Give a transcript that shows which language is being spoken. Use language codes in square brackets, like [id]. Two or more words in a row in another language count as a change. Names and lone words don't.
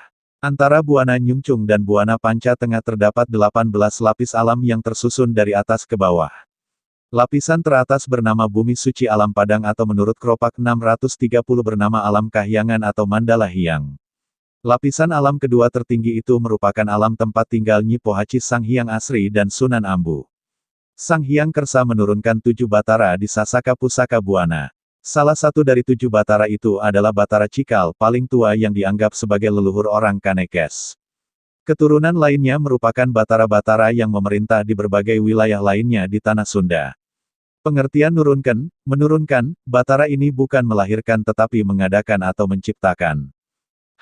[id] Antara Buana Nyungcung dan Buana Panca Tengah terdapat 18 lapis alam yang tersusun dari atas ke bawah. Lapisan teratas bernama Bumi Suci Alam Padang atau menurut Kropak 630 bernama Alam Kahyangan atau Mandala Hyang. Lapisan alam kedua tertinggi itu merupakan alam tempat tinggal Nyi Pohaci Sang Hyang Asri dan Sunan Ambu. Sang Hyang Kersa menurunkan 7 batara di Sasaka Pusaka Buana. Salah satu dari 7 batara itu adalah Batara Cikal, paling tua yang dianggap sebagai leluhur orang Kanekes. Keturunan lainnya merupakan batara-batara yang memerintah di berbagai wilayah lainnya di tanah Sunda. Pengertian menurunkan, batara ini bukan melahirkan tetapi mengadakan atau menciptakan.